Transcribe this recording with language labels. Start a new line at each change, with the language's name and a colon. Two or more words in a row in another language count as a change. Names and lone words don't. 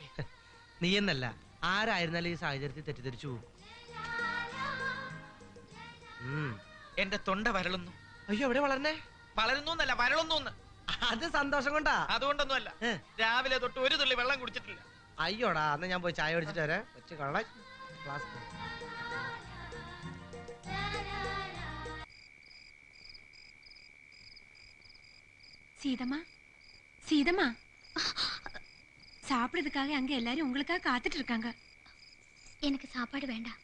Malayalam: നീ എന്നല്ല, ആരായിരുന്നാലും ഈ സാഹചര്യത്തിൽ തെറ്റിദ്ധരിച്ചു പോകും. എന്റെ തൊണ്ട വരളുന്നു. അയ്യോ, എവിടെ വളർന്നേ? വളരുന്നു എന്നല്ല, വരളുന്നു. അത് സന്തോഷം കൊണ്ടാ. അതുകൊണ്ടൊന്നുമല്ല, രാവിലെ തൊട്ട് ഒരു തുള്ളി വെള്ളം കുടിച്ചിട്ടില്ല. അയ്യോടാ, അന്ന് ഞാൻ പോയി ചായ കുടിച്ചിട്ട് വരാം. വെച്ച് കള്ള ക്ലാസ്.
Tamil: சீதம்மா, சீதம்மா, சாப்பிடுறதுக்காக அங்க எல்லாரும் உங்களுக்காக காத்துட்டு இருக்காங்க. எனக்கு சாப்பாடு வேண்டாம்.